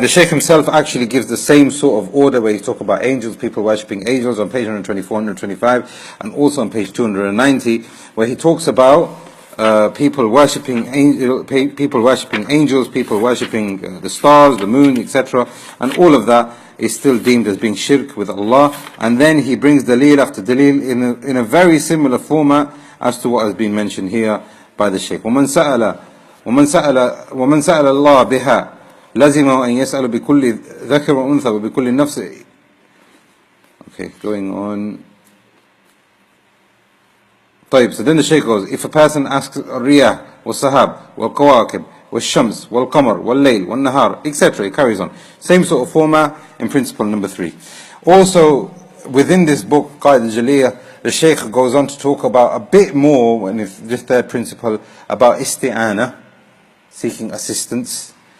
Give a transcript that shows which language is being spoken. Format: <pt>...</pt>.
<en>The Shaykh himself actually gives the same sort of order where he talks about angels, people worshipping angels on page 124, 125, and also on page 290, where he talks about people worshipping angels, people worshipping the stars, the moon, etc. And all of that is still deemed as being shirk with Allah. And then he brings dalil after dalil in a very similar format as to what has been mentioned here by the Shaykh.</en> <ar>ومن سأل الله بها لزمه أن يسأل بكل ذكر وأنثى وبكل نفس.</ar> <en>Okay, going on. So then the Shaykh goes, if a person asks</en> <ar>الرياح والسحاب والكواكب والشمس والقمر والليل والنهار,</ar> <en>etc., he carries on. Same sort of format in principle number 3. Also, within this book, Qaid al-Jaliyah, the Shaykh goes on to talk about a bit more, in this third principle, about isti'ana, seeking assistance.</en>